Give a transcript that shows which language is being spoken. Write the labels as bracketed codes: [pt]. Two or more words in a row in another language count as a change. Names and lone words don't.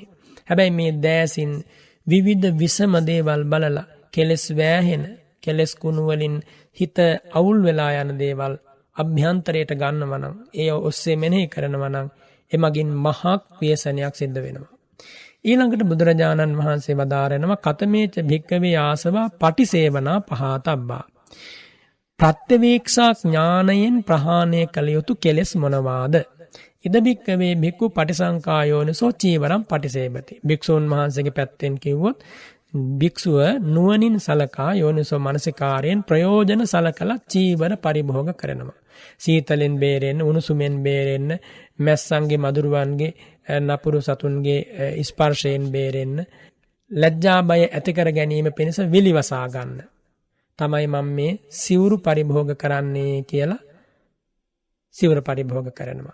[si] හැබැයි මේ දැසින් විවිධ විසම දේවල් බලලා කෙලස් වෑහෙන, කෙලස් කුණු වලින් හිත අවුල් වෙලා යන දේවල් අභ්‍යන්තරයට ගන්නවා නම්, ඒ ඔස්සේ මෙනෙහි කරනවා නම් එමගින් මහත් ව්‍යසනයක් සිද්ධ වෙනවා. ඊළඟට බුදුරජාණන් වහන්සේ වදාරනවා [pi] කතමේච භික්කවේ ආසවා පටිසේවනා පහතබ්බා. [si] ප්‍රත්‍යවේක්ෂා ඥානයෙන් ප්‍රහාණය කළ යුතු කෙලෙස් මොනවාද? [pi] ඉද භික්කවේ භික්ඛු පටිසංකායෝනිසෝ චීවරම් පටිසේවති. [si] භික්ෂුන් වහන්සේගේ පැත්තෙන් කිව්වොත් භික්ෂුව නුවණින් සලකා යෝනිසෝ මනසිකාරයෙන් ප්‍රයෝජන සලකලා චීවර පරිභෝග කරනවා. සීතලෙන් බේරෙන්න, උණුසුමෙන් බේරෙන්න, මැස්සන්ගේ මදුරුවන්ගේ නපුරු සතුන්ගේ ස්පර්ශයෙන් බේරෙන්න, ලැජ්ජා බය ඇති කර ගැනීම පිණිස විලිවසා ගන්න තමයි මම මේ සිවුරු පරිභෝග කරන්නේ කියලා සිවුර පරිභෝග කරනවා.